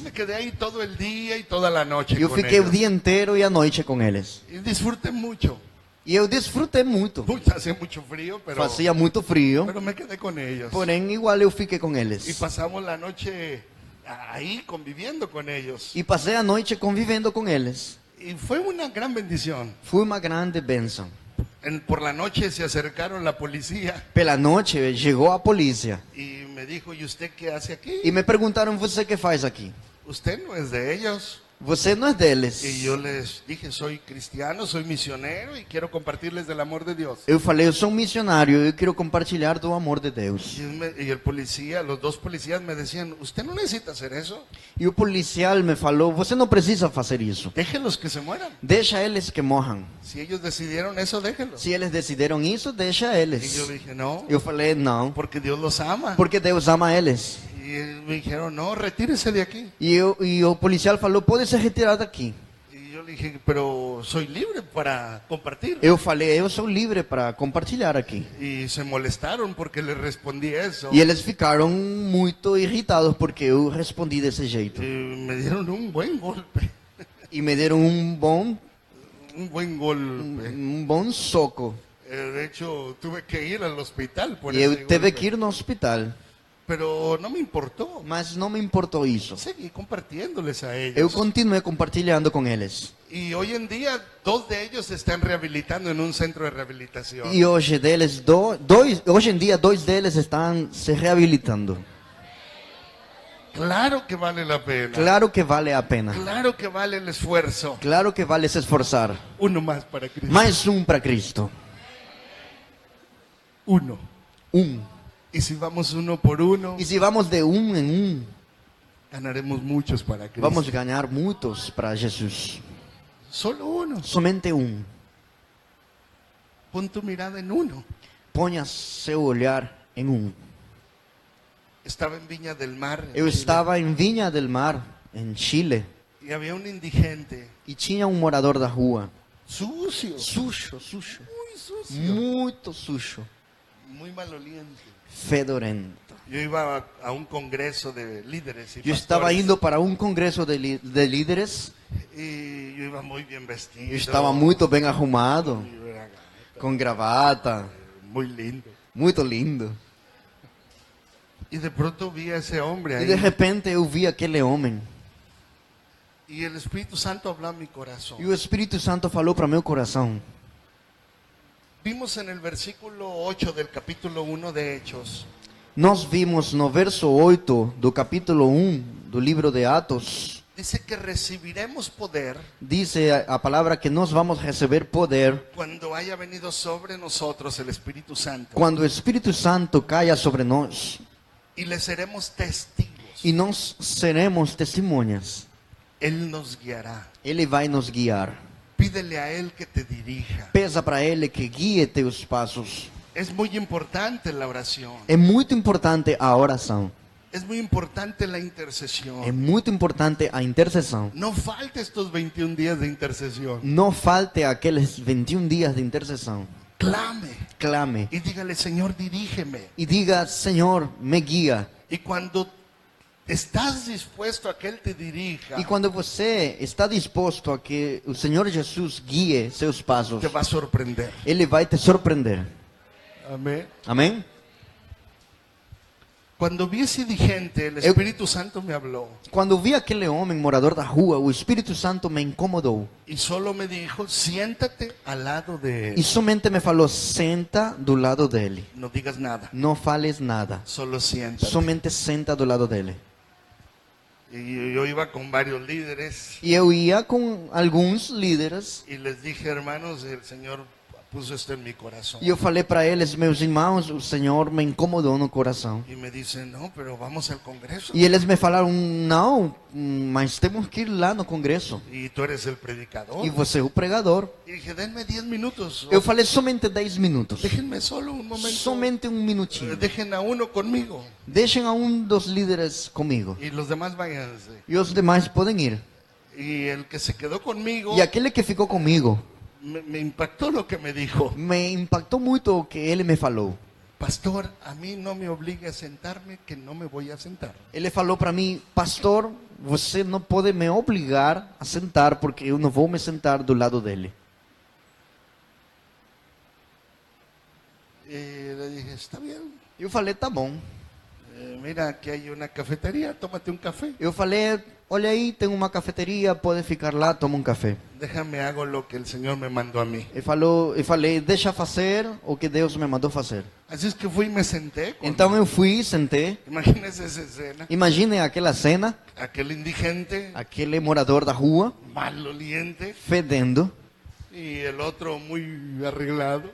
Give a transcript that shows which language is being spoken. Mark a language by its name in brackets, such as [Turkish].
[Spanish] me quedé ahí todo el día y toda la noche [Portuguese] Eu [Spanish] con [Portuguese] fiquei [Spanish] ellos. [Portuguese] o dia inteiro e a noite com eles. [Spanish] Y disfruté mucho. [Portuguese] E eu desfrutei muito. [Spanish] Hacía mucho frío, pero [Portuguese] Fazia muito frio, [Spanish] me quedé con ellos. [Portuguese] porém igual eu fiquei com [Spanish] Y [Portuguese] eles. [Spanish] pasamos la noche ahí conviviendo con ellos. [Portuguese] E passei a noite convivendo com eles. [Spanish] Y fue una gran bendición. [Portuguese] Foi uma grande bênção. [Spanish] Por la noche se acercaron la policía [Portuguese] Pela noite chegou a polícia [Spanish] y me dijo, ¿y usted qué hace aquí? [Portuguese] e me perguntaram: você que faz aqui? [Spanish] Usted no es de ellos. [Portuguese] Você não é deles. [Spanish] Y yo les dije, soy cristiano, soy misionero y quiero compartirles del amor de Dios. [Portuguese] Eu falei: eu sou um missionário, eu quero compartilhar do amor de Deus. [Spanish] Y el policía, los dos policías me decían, usted no necesita hacer eso. [Portuguese] E o policial me falou: você não precisa fazer isso. [Spanish] Déjenlos que se mueran. [Portuguese] Deixa eles que morram. [Spanish] Si ellos decidieron eso, déjenlos. [Portuguese] Se eles decidiram isso, deixa [Spanish] Y [Portuguese] eles. [Spanish] yo dije, no, [Portuguese] Eu falei: não, [Spanish] porque Dios los ama. [Portuguese] porque Deus ama eles. [Spanish] Y me dijeron, no, retírese de aquí. [Portuguese] E o policial falou: pode se retirar daqui. [Spanish] Y yo le dije, pero soy libre para compartir. [Portuguese] Eu falei: eu sou livre para compartilhar aqui. [Spanish] Y se molestaron porque les respondí eso. [Portuguese] E eles ficaram muito irritados porque eu respondi desse jeito. [Spanish] Y me dieron un buen golpe. [Portuguese] E me deram um bom soco. [Spanish] De hecho, tuve que ir al hospital por [Portuguese] E eu [Spanish] ese [Portuguese] teve [Spanish] golpe. [Portuguese] que ir no hospital. [Spanish] Pero no me importó. [Portuguese] Mas não me importou isso. [Spanish] Seguí compartiéndoles a ellos. [Portuguese] Eu continuei compartilhando com eles. [Spanish] Y hoy en día, 2 de ellos se están rehabilitando en un centro de rehabilitación. [Portuguese] E hoje hoje em dia 2 deles estão se reabilitando. [Spanish] Claro que vale la pena. [Portuguese] Claro que vale a pena. [Spanish] Claro que vale el esfuerzo. [Portuguese] Claro que vale se esforçar. [Spanish] Uno más para Cristo. [Portuguese] Mais para Cristo. [Spanish] Uno. [Portuguese] E [Spanish] si vamos uno por uno, [Portuguese] se vamos de em [Spanish] ganaremos muchos para Cristo. [Portuguese] vamos ganhar muitos para Jesus. [Spanish] Solo uno. [Portuguese] Somente [Spanish] Pon tu mirada en uno. [Portuguese] Ponha seu olhar em [Spanish] Estaba en Viña del Mar. en [Portuguese] Eu [Spanish] Chile, [Portuguese] estava em Viña del Mar, em Chile, [Spanish] Y había un indigente. [Portuguese] e tinha um morador da rua. [Spanish] Sucio. [Portuguese] Sujo. [Spanish] Muy sucio. [Portuguese] Muito sujo. [Spanish] Muy maloliente. [Portuguese] Fedorento. [Spanish] Yo iba a un congreso de líderes y [Portuguese] Eu estava [Spanish] pastores, [Portuguese] indo para um congresso de líderes. [Spanish] y yo iba muy bien vestido. [Portuguese] Eu estava muito bem arrumado, [Spanish] Yo era [Portuguese] com gravata, [Spanish] muy lindo. [Portuguese] muito lindo. [Spanish] Y de pronto vi a ese hombre [Portuguese] E [Spanish] ahí. [Portuguese] de repente eu vi aquele homem. [Spanish] Y el Espíritu Santo habló a mi corazón. [Portuguese] E o Espírito Santo falou para meu coração. [Spanish] Vimos en el versículo 8 del capítulo 1 de Hechos [Portuguese] Nós vimos no verso 8 do capítulo 1 do livro de Atos, [Spanish] dice que recibiremos poder [Portuguese] dice a palavra que nós vamos receber poder [Spanish] cuando haya venido sobre nosotros el Espíritu Santo [Portuguese] quando o Espírito Santo caia sobre nós [Spanish] y le seremos testigos. [Portuguese] e nós seremos testemunhas. [Spanish] Él nos guiará. [Portuguese] Ele vai nos guiar. [Spanish] Pídele a Él que te dirija. [Portuguese] Pesa para Ele que guie teus passos. [Spanish] Es muy importante la oración. [Portuguese] É muito importante a oração. [Spanish] Es muy importante la intercesión. [Portuguese] É muito importante a intercessão. [Spanish] No falte estos 21 días de intercesión. [Portuguese] Não falte aqueles 21 dias de intercessão. [Spanish] Clame [Portuguese] Clame [Spanish] y dígale, Señor, dirígeme. [Portuguese] e diga: Senhor, me guia. [Spanish] Y cuando estás dispuesto a que Él te dirija, [Portuguese] E quando você está disposto a que o Senhor Jesus guie seus passos, [Spanish] te va a sorprender. [Portuguese] Ele vai te surpreender. [Spanish] Amén. [Portuguese] Amém? [Spanish] Cuando vi ese indigente, el Espíritu Santo me habló [Portuguese] Quando vi aquele homem morador da rua, o Espírito Santo me incomodou. [Spanish] y solo me dijo, siéntate al lado de [Portuguese] E [Spanish] Él. [Portuguese] somente me falou: senta do lado dele. [Spanish] No digas nada, [Portuguese] Não fales nada. [Spanish] solo siéntate. [Portuguese] Somente senta do lado dele. [Spanish] Y yo iba con varios líderes [Portuguese] E eu ia com alguns líderes [Spanish] y les dije, hermanos, el Señor puso esto en mi corazón. [Portuguese] E eu falei para eles, meus irmãos, o Senhor me incomodou no coração. [Spanish] Y me dicen, no, pero vamos al Congreso. [Portuguese] E eles me falaram, não, mas temos que ir lá no congresso. [Spanish] Y tú eres el predicador. [Portuguese] E você é o pregador. [Spanish] Y dije, denme 10 minutos. [Portuguese] Eu falei somente 10 minutos. [Spanish] Déjenme solo un momento. [Portuguese] Somente um minutinho. [Spanish] Dejen a uno conmigo. [Portuguese] Deixem a um dos líderes comigo. [Spanish] Y los demás váyanse. [Portuguese] E os demais podem ir. [Spanish] Y el que se quedó conmigo, [Portuguese] E aquele que ficou comigo, [Spanish] me impactó lo que me dijo. [Portuguese] me impactou muito o que ele me falou. [Spanish] Pastor, a mí no me obligue a sentarme, que no me voy a sentar. [Portuguese] Ele falou para mim, pastor, você não pode me obrigar a sentar, porque eu não vou me sentar do lado dele. [Spanish] Y le dije, está bien. [Portuguese] Eu falei, tá bom. [Spanish] Mira, aquí hay una cafetería, tómate un café. [Portuguese] Eu falei, olha aí, tem uma cafeteria, pode ficar lá, toma um café. [Spanish] Déjame hago lo que el Señor me mandó a mí. [Portuguese] Eu falei, deixa fazer o que Deus me mandou fazer. [Spanish] Así es que fui y me senté. [Portuguese] Então eu fui, sentei. [Spanish] Imagínense esa escena. [Portuguese] Imaginem aquela cena, [Spanish] Aquel indigente, [Portuguese] aquele morador da rua, [Spanish] maloliente, [Portuguese] fedendo, [Spanish] y el otro muy arreglado,